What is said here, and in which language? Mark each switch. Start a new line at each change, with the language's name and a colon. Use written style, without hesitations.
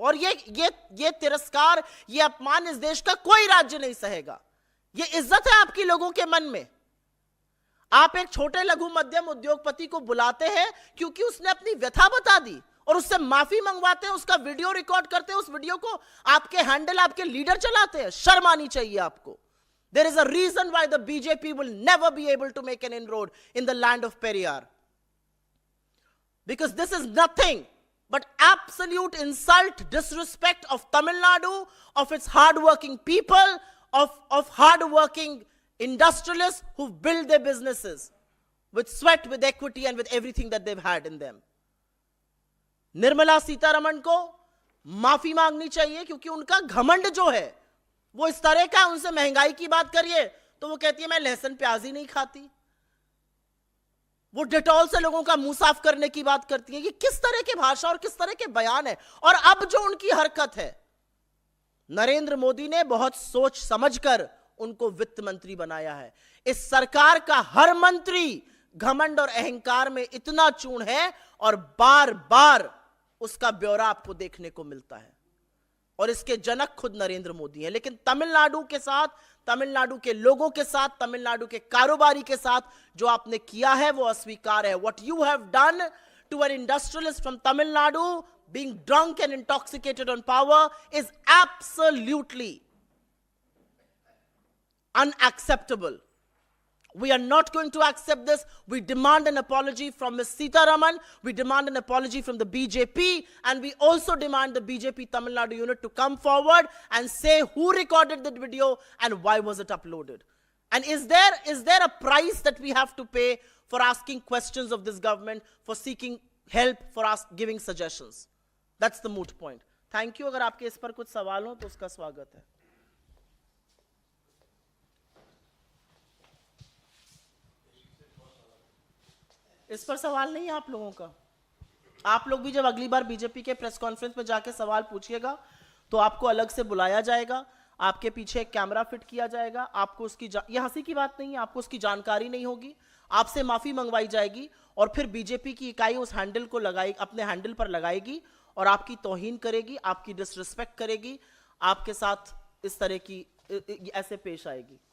Hindi: और ये तिरस्कार, ये अपमान इस देश का कोई राज्य नहीं सहेगा। ये इज्जत है आपकी लोगों के मन में। आप एक छोटे लघु मध्यम उद्योगपति को बुलाते हैं क्योंकि उसने अपनी व्यथा बता दी, और उससे माफी मंगवाते हैं, उसका वीडियो रिकॉर्ड करते हैं, उस वीडियो को आपके हैंडल, आपके लीडर चलाते हैं। शर्म आनी चाहिए आपको।
English: There is a reason why the BJP will never be able to make an inroad in the land of Periyar. Because this is nothing but absolute insult, disrespect of Tamil Nadu, of its hard-working people, of hard-working industrialists who build their businesses with sweat, with equity, and with everything that they've had in them.
Hindi: Nirmala Sitharaman को माफी मांगनी चाहिए, क्योंकि उनका घमंड जो है वो इस तरह का। उनसे महंगाई की बात करिए तो वो कहती है मैं लहसुन प्याज ही नहीं खाती। वो डेटॉल से लोगों का मुंह साफ करने की बात करती है। ये किस तरह की भाषा और किस तरह के बयान है। और अब जो उनकी हरकत है, नरेंद्र मोदी ने बहुत सोच समझकर उनको वित्त मंत्री बनाया है। इस सरकार का हर मंत्री घमंड और अहंकार में इतना चूर्ण है, और बार बार उसका ब्यौरा आपको देखने को मिलता है। और इसके जनक खुद नरेंद्र मोदी हैं। लेकिन तमिलनाडु के साथ, तमिलनाडु के लोगों के साथ, तमिलनाडु के कारोबारी के साथ जो आपने किया है वो अस्वीकार है।
English: What you have done to an industrialist from Tamil Nadu being drunk and intoxicated on power is absolutely unacceptable. We are not going to accept this. We demand an apology from Ms. Sitaraman. We demand an apology from the BJP. And we also demand the BJP Tamil Nadu unit to come forward and say who recorded that video and why was it uploaded. And is there a price that we have to pay for asking questions of this government, for seeking help, for giving suggestions? That's the moot point. Thank you.
Hindi: अगर आपके इस पर कुछ सवाल हो तो उसका स्वागत है। इस पर सवाल नहीं है आप लोगों का। आप लोग भी जब अगली बार बीजेपी के प्रेस कॉन्फ्रेंस में जाके सवाल पूछिएगा तो आपको अलग से बुलाया जाएगा, आपके पीछे एक कैमरा फिट किया जाएगा, आपको उसकी यह हंसी की बात नहीं है, आपको उसकी जानकारी नहीं होगी, आपसे माफी मंगवाई जाएगी, और फिर बीजेपी की इकाई उस हैंडल को लगाएगी, अपने हैंडल पर लगाएगी, और आपकी तौहीन करेगी, आपकी डिसरिस्पेक्ट करेगी, आपके साथ इस तरह की ऐसे पेश आएगी।